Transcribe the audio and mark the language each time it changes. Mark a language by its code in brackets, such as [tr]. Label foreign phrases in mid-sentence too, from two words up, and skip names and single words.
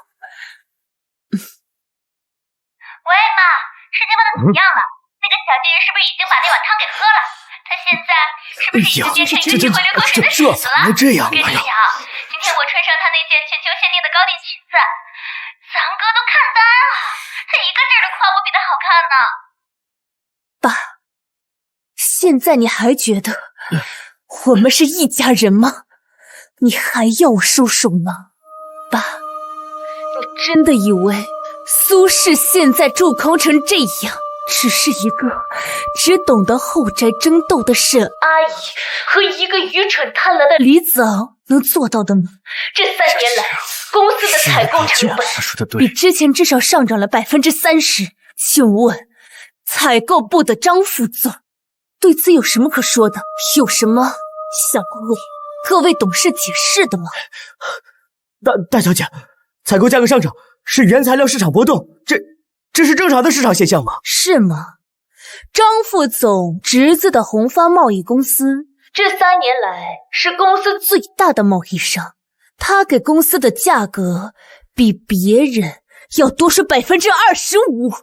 [zh] 喂，媽，事情辦得怎麼樣了？那個小賤人是不是已經把那碗湯給喝了？他現在是不是已經變成一個會流口水的屎了？怎么这样我跟你講，今天我穿上他那件全球限定的高定裙子，咱哥都看呆了，他一個勁兒的誇我比他好看呢。現在你還覺得我們是一家人嗎？你還要我收手嗎？爸，你真的以為蘇氏現在狀況成這樣，只是一個只懂得後宅爭鬥的沈阿姨和一個愚蠢貪婪的李子昂能做到的嗎？這3年來，公司的採購成本比之前至少上漲了30%。請問，採購部的張副總對此有什麼可說的？有什麼想為各位董事解釋的吗？大小姐，採購價格上漲是原材料市场波动，這是正常的市场现象吗？是吗？张副总侄子的紅發貿易公司，這3年來是公司最大的貿易商，他給公司的價格比別人要多出25%。